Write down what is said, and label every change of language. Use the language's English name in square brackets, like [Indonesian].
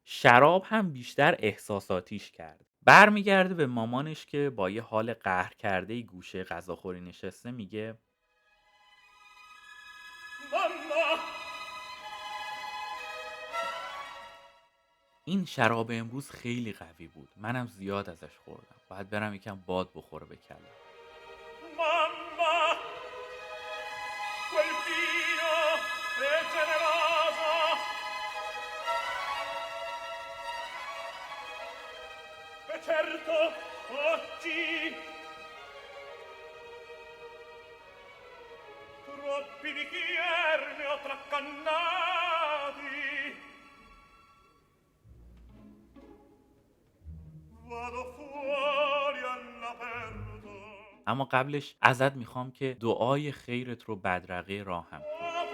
[Persian] شراب هم بیشتر احساساتیش کرد. برمیگرده به مامانش که با یه حال قهر کرده گوشه غذاخوری نشسته میگه ماما، این شراب امروز خیلی قوی بود. منم زیاد ازش خوردم. باید برم یکم باد بخوره به کلم. [Italian] ماما quel vino è generoso e certo oggi troppi bicchieri ne ho traccannati vado fuori all'aperto. [Persian] اما قبلش ازت میخوام که دعای خیرت رو بدرقه راهم کن.